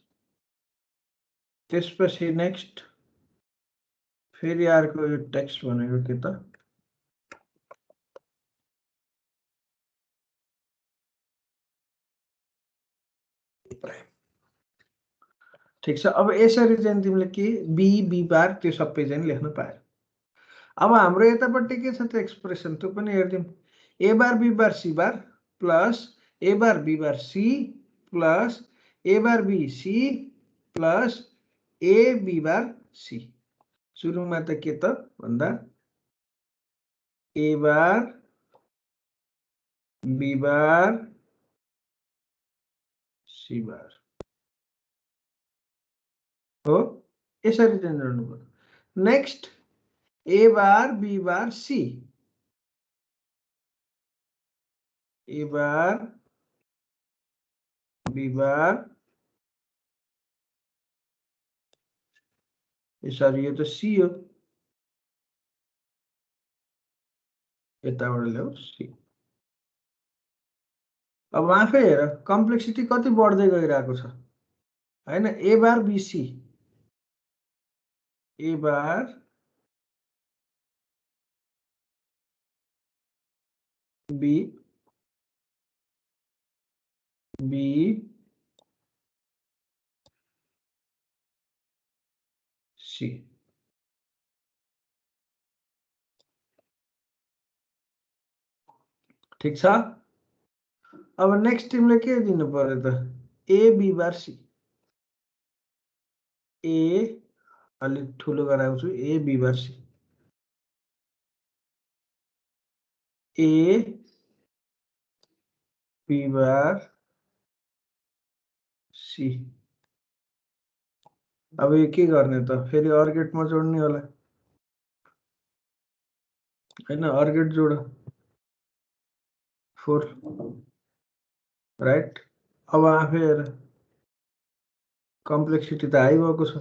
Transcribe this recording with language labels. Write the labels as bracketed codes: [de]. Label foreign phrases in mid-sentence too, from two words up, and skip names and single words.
[ne] त्यसपछि नेक्स्ट फेरि अर्को यो टेक्स्ट भनेको के त, ठिक छ। अब यसरी चाहिँ तिमीले के [en] B bar [ne] त्यो सबै चाहिँ लेख्न पायो। अब हाम्रो यतापट्टि के छ त एक्सप्रेसन, त्यो पनि हेर्दिउँ। [en] A bar B bar C bar plus A bar B bar C plus A bar B C plus A B bar C. [ne] सुरुमा त के त भन्दा, [en] A bar B bar C bar [ne] हो, यसरी चाहिँ जोड्नु पर्यो। [en] Next A bar B bar C, A bar B bar, [ne] यसरी यो त सी हो, यताबाट ल्याऊ सी। अब आफै हेर कम्प्लेक्सिटी कति बढ्दै गइरहेको छ हैन। [en] A bar B C, A bar B B C, [ne] ठिक छ। अब नेक्स्ट तिमीले के दिनु पर्यो त, [en] A B bar C, [ne] ए अलिक ठुलो गराउँछु, [en] A B bar C, A B bar C. [ne] अब यो के गर्ने त, फेरि अर्गेटमा जोड्ने होला, हैन [en] OR gate [ne] जोड 4 राइट। अब आफै हेर कम्प्लेक्सिटी त हाई भएको छ।